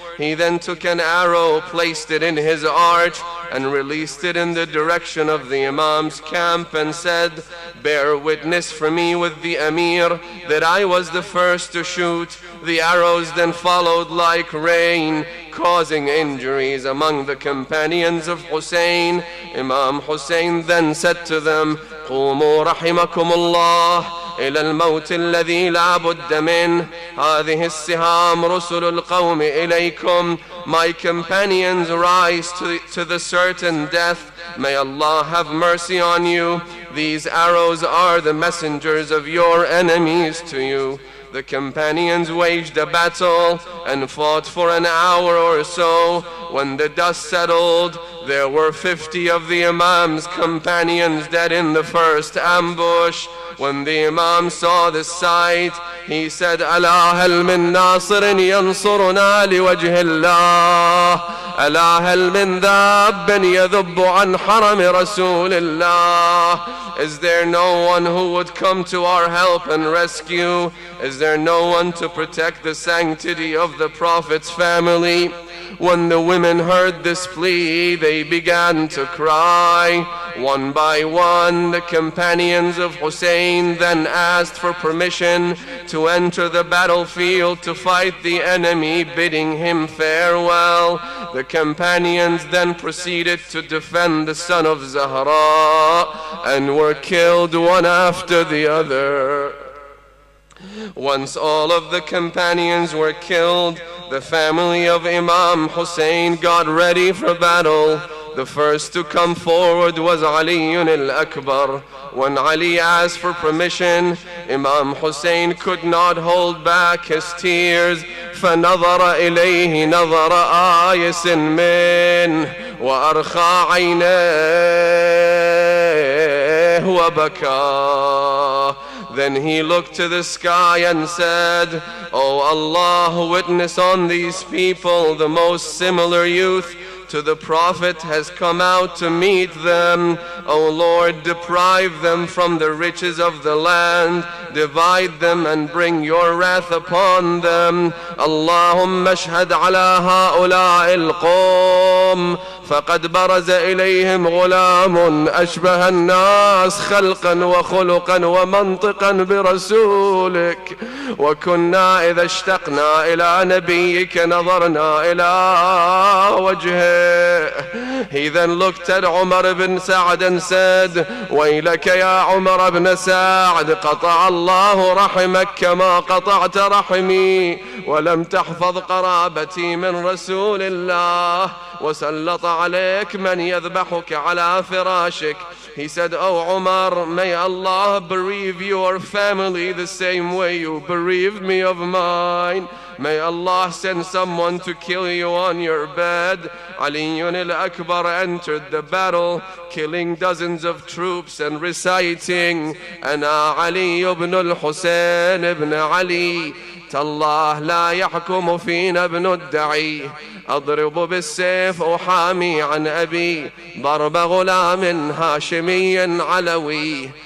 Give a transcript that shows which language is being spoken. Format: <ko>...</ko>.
<en>He then took an arrow, placed it in his arch, and released it in the direction of the Imam's camp and said, bear witness for me with the Amir that I was the first to shoot. The arrows then followed like rain, causing injuries among the companions of Hussein. Imam Hussein then said to them,</en> <ar>قوموا رحمكم الله إلى الموت الذي لا بد منه. هذه السهام رسل القوم إليكم.</ar> <en>My companions, rise to the certain death. May Allah have mercy on you. These arrows are the messengers of your enemies to you. The companions waged a battle and fought for an hour or so. When the dust settled, there were 50 of the Imam's companions dead in the first ambush. When the Imam saw this sight, he said,</en> <ar>ألا هل من ناصر ينصرنا لوجه الله ألا هل من ذاب يذب عن حرم رسول الله.</ar> <en>Is there no one who would come to our help and rescue? Is there no one to protect the sanctity of the Prophet's family? When the women heard this plea, they began to cry. One by one, the companions of Hussein then asked for permission to enter the battlefield to fight the enemy, bidding him farewell. The companions then proceeded to defend the son of Zahra and were killed one after the other. Once all of the companions were killed, the family of Imam Hussein got ready for battle. The first to come forward was Ali al-Akbar. When Ali asked for permission, Imam Hussein could not hold back his tears.</en> <ar>فنظر إليه نظر آيس منه وأرخى عينيه وبكى.</ar> <en>Then he looked to the sky and said, O Allah, witness on these people the most similar youth to the Prophet has come out to meet them. O Lord, deprive them from the riches of the land, divide them and bring your wrath upon them.</en> <ar>Allahumma ashhad ala ha'ula'i al-qawm فقد برز إليهم غلام أشبه الناس خلقا وخلقا ومنطقا برسولك وكنا إذا اشتقنا إلى نبيك نظرنا إلى وجهه.</ar> <en>He then looked at Umar ibn Sa'd and said,</en> <ar>ويلك يا عمر بن سعد قطع الله رحمك كما قطعت رحمي ولم تحفظ قرابتي من رسول الله وسلط عليك من يذبحك على فراشك.</ar> <en>He said, O Umar, may Allah bereave your family the same way you bereaved me of mine. May Allah send someone to kill you on your bed. Ali al-Akbar entered the battle, killing dozens of troops and reciting,</en> <ar>Ana Ali ibn al-Hussein ibn Ali. تالله لا يحكم فينا ابن الدعي أضرب بالسيف أحامي عن أبي ضرب غلام هاشمي علوي.</ar>